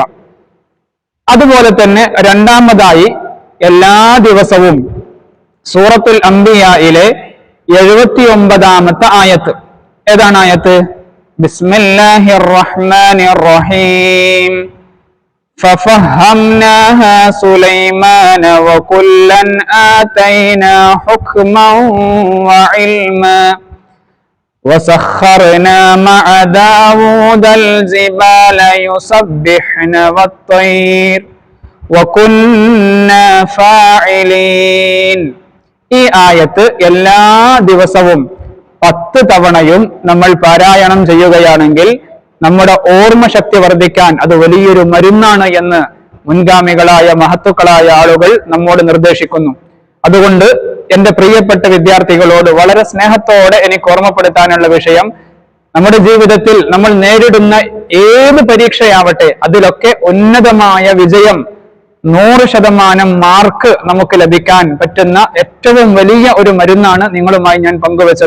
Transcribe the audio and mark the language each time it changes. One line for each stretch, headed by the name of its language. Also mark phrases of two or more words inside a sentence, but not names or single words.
Malayalam: അതുപോലെ തന്നെ രണ്ടാമതായി, എല്ലാ ദിവസവും സൂറത്തുൽ അംബിയായിലെ 79-ാമത്തെ ആയത്ത്, ഏതാണ് ആയത്ത്?
Arabic: بسم الله الرحمن الرحيم ففهمناها سليمان وكلا آتينا حكما وعلما وسخرنا مع داود الجبال يسبحن والطير وكنا فاعلين.
Malayalam: ഈ ആയത്ത് എല്ലാ ദിവസവും 10 തവണയും നമ്മൾ പാരായണം ചെയ്യുകയാണെങ്കിൽ നമ്മുടെ ഓർമ്മശക്തി വർദ്ധിക്കാൻ അത് വലിയൊരു മരുന്നാണ് എന്ന് മുൻഗാമികളായ മഹത്തുക്കളായ ആളുകൾ നമ്മോട് നിർദ്ദേശിക്കുന്നു. അതുകൊണ്ട് എന്റെ പ്രിയപ്പെട്ട വിദ്യാർത്ഥികളോട് വളരെ സ്നേഹത്തോടെ എനിക്ക് ഓർമ്മപ്പെടുത്താനുള്ള വിഷയം, നമ്മുടെ ജീവിതത്തിൽ നമ്മൾ നേരിടുന്ന ഏത് പരീക്ഷയാവട്ടെ അതിലൊക്കെ ഉന്നതമായ വിജയം 100% മാർക്ക് നമുക്ക് ലഭിക്കാൻ പറ്റുന്ന ഏറ്റവും വലിയ ഒരു മരുന്നാണ് നിങ്ങളുമായി ഞാൻ പങ്കുവച്ചത്.